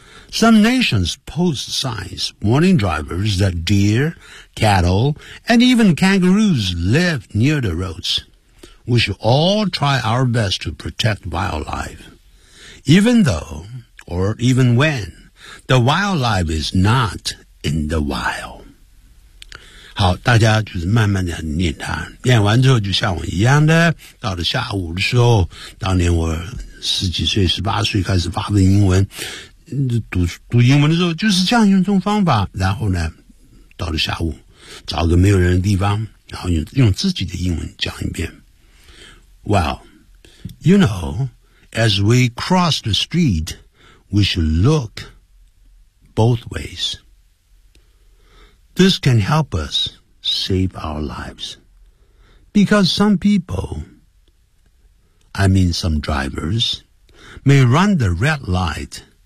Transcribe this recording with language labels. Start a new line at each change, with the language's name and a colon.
English: Some nations post signs warning drivers that deer, cattle, and even kangaroos live near the roads. We should all try our best to protect wildlife, even though, or even when, the wildlife is not in the wild.
Chinese: 好，大家就是慢慢的念它，念完之后就像我一样的，到了下午的时候，当年我十几岁、十八岁开始发的英文，读英文的时候就是这样用这种方法。然后呢，到了下午，找个没有人的地方，然后用自己的英文讲一遍。
English: Well, you know, as we cross the street, we should look both ways. This can help us save our lives. Because some people, I mean some drivers, may run the red light.